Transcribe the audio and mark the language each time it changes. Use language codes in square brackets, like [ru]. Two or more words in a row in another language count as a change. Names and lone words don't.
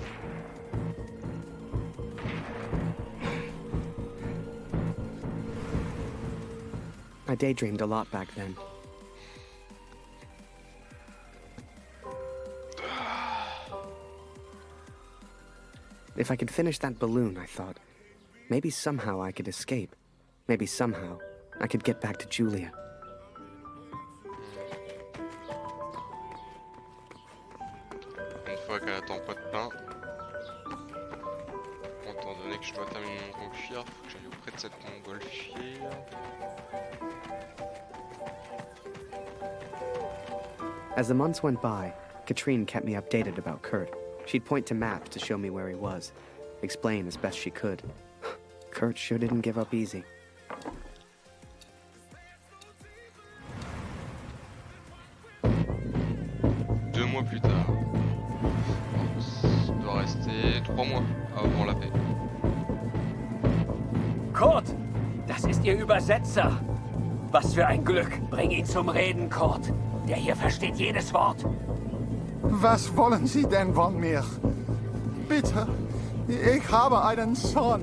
[en] I daydreamed a lot back then. If I could finish that balloon, I thought, maybe somehow I could escape. Maybe somehow I could get back to Julia. [fr] Une fois qu'elle attend pas de pain, étant donné que je dois terminer mon montgolfière, faut que j'aille auprès de cette montgolfière. [en] As the months went by, Katrine kept me updated about Kurt. She'd point to maps to show me where he was, explain as best she could. Kurt sure didn't give up easy. [fr] 2 mois plus tard. Il doit rester 3 mois avant la paix. [de] Kurt, das ist Ihr Übersetzer. Was für ein Glück. Bring ihn zum Reden, Kurt. Der hier versteht jedes Wort. Was wollen Sie denn von mir? Bitte, ich habe einen Sohn.